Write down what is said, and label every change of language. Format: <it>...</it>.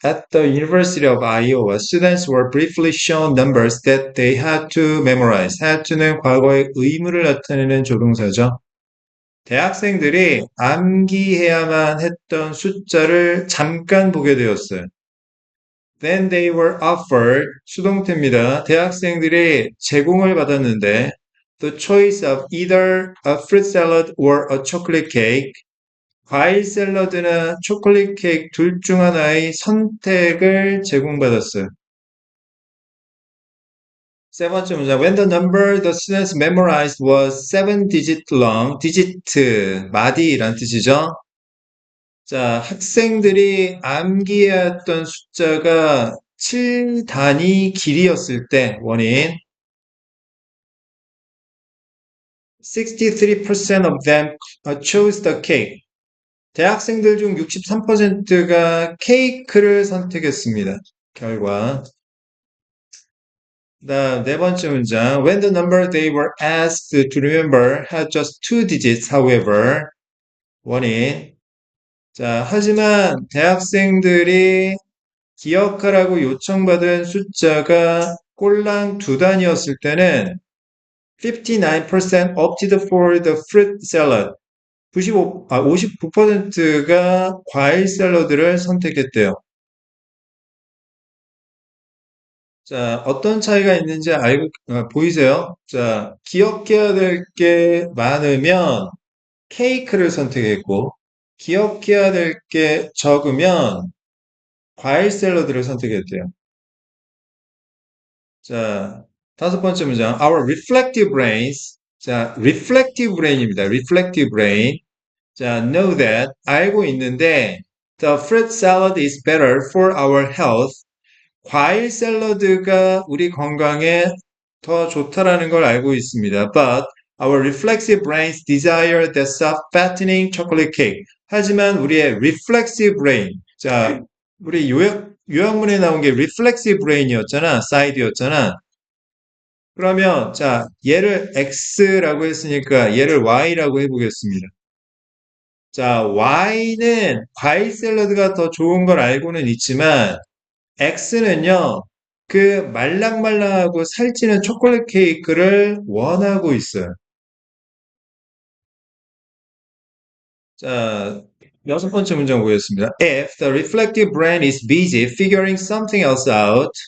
<en>At the University of Iowa, students were briefly shown numbers that they had to memorize. had to는</en> <ko>과거의 의무를 나타내는 조동사죠. 대학생들이 암기해야만 했던 숫자를 잠깐 보게 되었어요.</ko> <en>Then they were offered</en> <ko>수동태입니다. 대학생들이 제공을 받았는데</ko> <en>the choice of either a fruit salad or a chocolate cake</en> <ko>과일 샐러드나 초콜릿 케이크 둘 중 하나의 선택을 제공받았어요. 세 번째 문제.</ko> <en>When the number the students memorized was 7 digit long, digit,</en> <ko>마디란 뜻이죠. 자, 학생들이 암기해야 했던 숫자가 7단위 길이였을 때 원인</ko> <en>63% of them chose the cake.</en> <ko>대학생들 중 63%가 케이크를 선택했습니다. 결과. 네 번째 문장.</ko> <en>When the number they were asked to remember had just 2 digits, however.</en> <ko>원인. 자, 하지만 대학생들이 기억하라고 요청받은 숫자가 꼴랑 2단이었을 때는</ko> <en>59% opted for the fruit salad.</en> <ko>59%가 과일 샐러드를 선택했대요. 자, 어떤 차이가 있는지 보이세요? 자, 기억해야 될 게 많으면 케이크를 선택했고, 기억해야 될 게 적으면 과일 샐러드를 선택했대요. 자, 다섯 번째 문장.</ko> <en>Our reflective brains.</en> <ko>자, reflective brain입니다.</ko> <en>reflective brain. 자, know that.</en> <ko>알고 있는데,</ko> <en>the fruit salad is better for our health.</en> <ko>과일 샐러드가 우리 건강에 더 좋다라는 걸 알고 있습니다.</ko> <en>But our reflexive brains desire the soft, fattening chocolate cake.</en> <ko>하지만 우리의 reflexive brain, 자, 우리 요약문에 나온 게 reflexive brain이었잖아, side였잖아. 그러면 자, 얘를 x라고 했으니까 얘를 y라고 해보겠습니다. 자, y는 과일 샐러드가 더 좋은 걸 알고는 있지만 X는요, 그 말랑말랑하고 살찌는 초콜릿 케이크를 원하고 있어요. 자, 여섯 번째 문장 보겠습니다.</ko> <en>If the reflective brain is busy figuring something else out.</en>